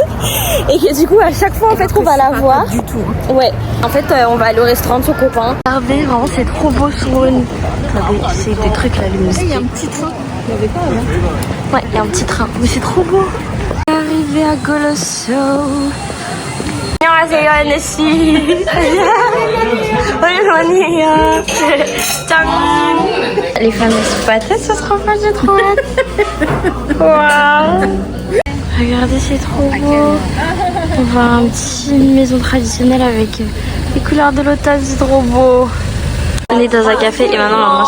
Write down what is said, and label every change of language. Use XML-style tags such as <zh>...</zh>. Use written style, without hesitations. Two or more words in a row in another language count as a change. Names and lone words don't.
<fr>Et que du coup, à chaque fois en fait qu'on va la voir, Du tout. Hein. ouais, en fait on va aller au restaurant de son copain. Regardez, vraiment c'est trop beau Suwon. C'est des trucs là, lumineux. Il y a un petit train. Il n'y avait pas avant. Ouais, il y a un petit train, mais c'est trop beau. Arrivé à Goloso.</fr> <ko>안녕하세요, Anne 씨. 오랜만이에요. 짠.</ko> <fr>Les fameuses pâtes, ça sera pas, j'ai trop hâte. Waouh. Regardez, c'est trop beau. On voit une maison traditionnelle avec les couleurs de l'automne, c'est trop beau. On est dans un café et maintenant on va manger.</fr>